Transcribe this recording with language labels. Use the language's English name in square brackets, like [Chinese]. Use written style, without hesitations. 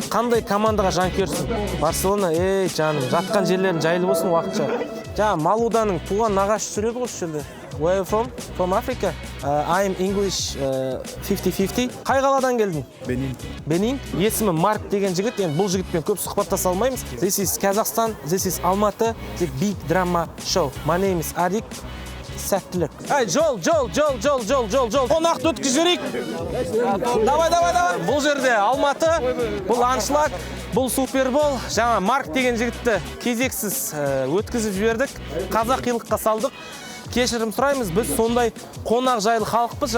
[Kazakh] Қандай командаға жанкүйерсің? Барселона, жаным, жатқан жерлерің жайлы болсын уақытша. Малуданың туған нағашы сөйледі ғой жерде. [English] Where are you from? From Africa. I'm English 50-50. [Kazakh] Қай қаладан келдің? Бенин. Бенин. Есімі Марк деген жігіт. Енді бұл жігітпен көп сұхбаттаса алмаймыз. [English] This is Kazakhstan, this is Almaty, the big drama show. My name is Adik. [Kazakh] Сәттілік. Жол. Қонақты өткіз жіберейік. Давай. Бұл жерде Алматы, бұл аншлаг, бұл Супербол. Жаңа Марк деген жігітті кезексіз өткізіп жібердік. Қазақилыққа салдық. Кешірім сұраймыз, біз сондай қонақ жайлы халықпыз.